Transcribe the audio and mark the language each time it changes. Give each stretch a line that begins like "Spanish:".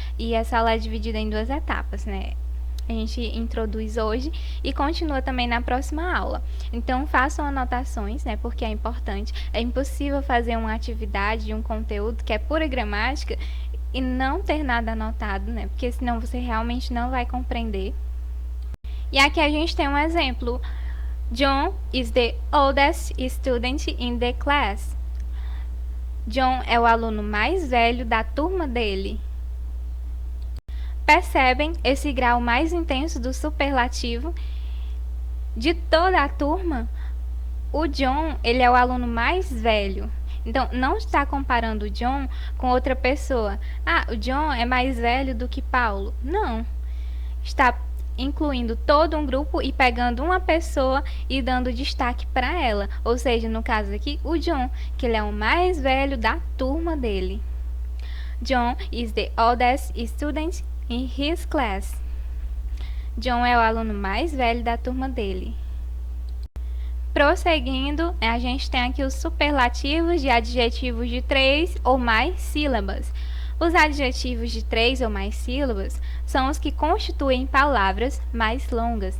Portuguese: E essa aula é dividida em 2 etapas, né? A gente introduz hoje e continua também na próxima aula. Então, façam anotações, né, porque é importante. É impossível fazer uma atividade, um conteúdo que é pura gramática e não ter nada anotado, né? Porque senão você realmente não vai compreender. E aqui a gente tem um exemplo.
English: John is the oldest student in the class.
Portuguese: John é o aluno mais velho da turma dele. Percebem esse grau mais intenso do superlativo? De toda a turma, o John ele é o aluno mais velho. Então, não está comparando o John com outra pessoa. Ah, o John é mais velho do que Paulo. Não. Está incluindo todo um grupo e pegando uma pessoa e dando destaque para ela. Ou seja, no caso aqui, o John, que ele é o mais velho da turma dele.
English: John is the oldest student in his class.
Portuguese: John é o aluno mais velho da turma dele. Prosseguindo, a gente tem aqui os superlativos de adjetivos de 3 ou mais sílabas. Os adjetivos de 3 ou mais sílabas são os que constituem palavras mais longas.